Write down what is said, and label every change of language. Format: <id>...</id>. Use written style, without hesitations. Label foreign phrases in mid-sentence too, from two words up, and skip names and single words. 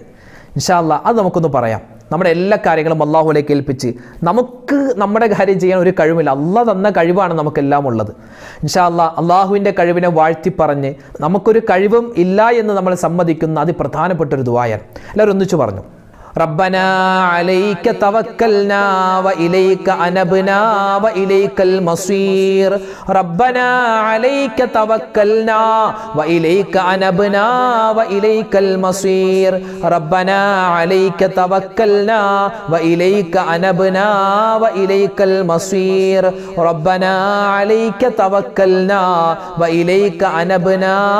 <ar>إن شاء الله</ar> <ml>അത് നമുക്കൊന്ന് പറയാം. നമ്മുടെ എല്ലാ കാര്യങ്ങളും അല്ലാഹുവിലേക്ക് ഏൽപ്പിച്ച് നമുക്ക് നമ്മുടെ കാര്യം ചെയ്യാൻ ഒരു കഴിവില്ല. അല്ലാഹ് തന്ന കഴിവാണ് നമുക്കെല്ലാം ഉള്ളത്.</ml> <ar>إن شاء الله</ar> <ml>അല്ലാഹുവിൻ്റെ കഴിവിനെ വാഴ്ത്തി പറഞ്ഞ് നമുക്കൊരു കഴിവും ഇല്ല എന്ന് നമ്മൾ സമ്മതിക്കുന്ന അതിപ്രധാനപ്പെട്ട ഒരു ദുആയാണ്. എല്ലാവരും ഒന്നിച്ചു പറഞ്ഞു.</ml> <ar>ربنا عليك توكلنا وإليك أنبنا وإليك المصير ربنا عليك توكلنا وإليك أنبنا وإليك المصير ربنا عليك توكلنا وإليك أنبنا وإليك المصير ربنا عليك توكلنا وإليك أنبنا</ar>